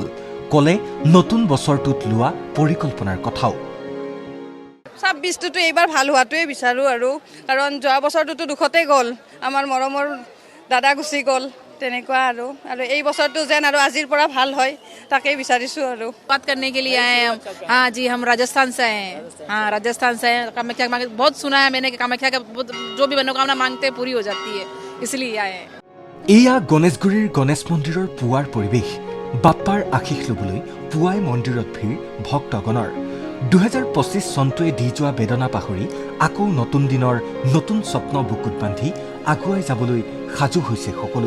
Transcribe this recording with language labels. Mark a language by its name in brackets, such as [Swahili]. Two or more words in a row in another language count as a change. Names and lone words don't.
[Assamese] ক'লে নতুন বছৰটোত লোৱা পৰিকল্পনাৰ কথাও। ২৬টোতো এইবাৰ ভাল হোৱাটোৱে বিচাৰোঁ আৰু, কাৰণ যোৱা বছৰটোতো দুখতেই গ'ল, আমাৰ মৰমৰ দাদা গুচি গ'ল, তেনেকুৱা আৰু এই বছৰটো যেন আৰু আজিৰ পৰা ভাল হয় তাকেই বিচাৰিছোঁ আৰু। [Hindi] बात करने के लिए आए हैं हम। हाँ जी, हम राजस्थान से हैं। हाँ, राजस्थान से हैं। कामाख्या बहुत सुना है मैंने कि कामाख्या का जो भी मनोकामना मांगते हैं पूरी हो जाती है, इसलिए आए हैं। [Assamese] এয়া গণেশগুৰিৰ গণেশ মন্দিৰৰ পুৱাৰ পৰিৱেশ। বাপ্পাৰ আশীষ ল'বলৈ পুৱাই মন্দিৰত ভিৰ ভক্তগণৰ। ২০২৫ চনটোৱে দি যোৱা বেদনা পাহৰি আকৌ নতুন দিনৰ নতুন স্বপ্ন বুকুত বান্ধি আগুৱাই যাবলৈ সাজু হৈছে সকলো।